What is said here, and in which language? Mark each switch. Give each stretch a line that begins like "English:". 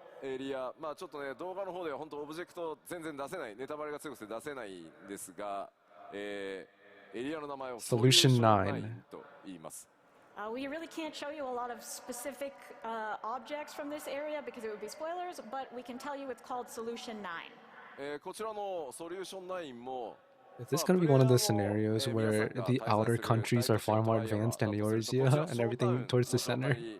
Japanese: エリア、まあちょっとね動画の方では本当オブジェクト全然出せない、ネタバレが強くて出せないんですが、エリアの名前を
English: Solution 9
Japanese: と言います。
English: We really can't show you a lot of specific objects from this area because it would be spoilers, but we can tell you it's called Solution 9.
Japanese: こちらのソリューション9も
English: Is this going to be one of those scenarios where the outer countries are far more advanced than Eorzea and everything towards the center?